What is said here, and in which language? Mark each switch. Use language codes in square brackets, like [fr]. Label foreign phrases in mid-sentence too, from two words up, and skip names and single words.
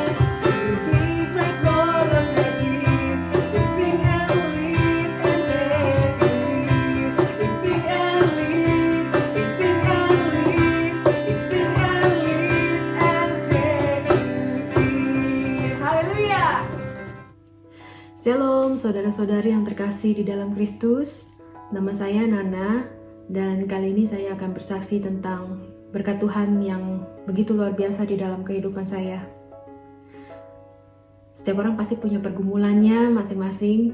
[nl] U geeft mij vrolijkheid lief, ik zing een lied en geef een lied. Ik zing een lied, ik zing een lied, ik zing een lied en geef een lied. [id] Halleluja! Shalom saudara-saudari yang terkasih di dalam Kristus. Nama saya Nana dan kali ini saya akan bersaksi tentang berkat Tuhan yang begitu luar biasa di dalam kehidupan saya. Setiap orang pasti punya pergumulannya masing-masing.